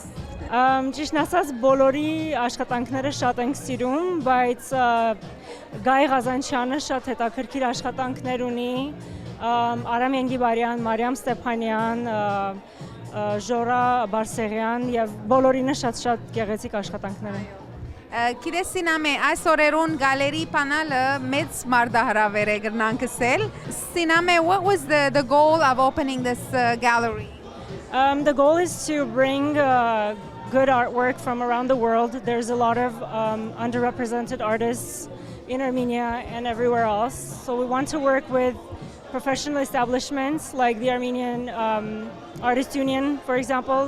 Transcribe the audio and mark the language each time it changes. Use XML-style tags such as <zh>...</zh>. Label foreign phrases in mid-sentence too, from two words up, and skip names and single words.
<hy>Ճիշտն ասած, բոլորի աշխատանքները շատ ենք սիրում, բայց Գայ Ղազանչյանը շատ հետաքրքիր աշխատանքներ ունի, Արամ Ենգիբարյան, Մարիամ Ստեփանյան, Ժորա Բարսեղյան եւ բոլորինը շատ գեղեցիկ աշխատանքներ են։ Գիտես Սինամե, այս օրերուն գալերի պանալը մեծ մարդահրավեր է գրնանք ասել։ Սինամե,</hy> <en>what was the goal of opening this gallery? The goal is to bring good artwork from around the world. There's a lot of underrepresented artists in Armenia and everywhere else. So we want to work with professional establishments like the Armenian Artist Union, for example.</en>